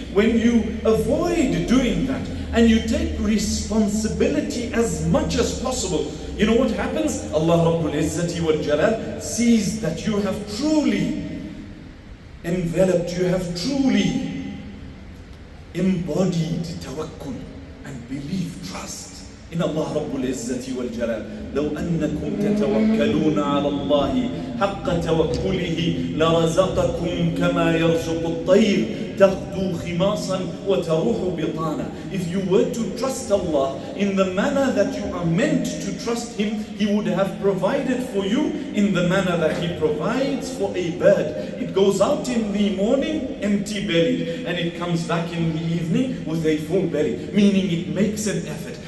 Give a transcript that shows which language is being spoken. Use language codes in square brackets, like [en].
[en] When you avoid doing that and you take responsibility as much as possible, you know what happens? Allah Rabbul Izzati wal Jalal sees that you have truly enveloped, you have truly embodied tawakkul and belief, trust [ar] In Allah Rabbul Izzati wal Jalal, لو أنكم تتوكلون على الله حق توكله لرزقكم كما يرزق الطير تغدو خماصا وتروح بطانا. [en] If you were to trust Allah in the manner that you are meant to trust Him, He would have provided for you in the manner that He provides for a bird. It goes out in the morning empty bellied and it comes back in the evening with a full belly, meaning it makes an effort.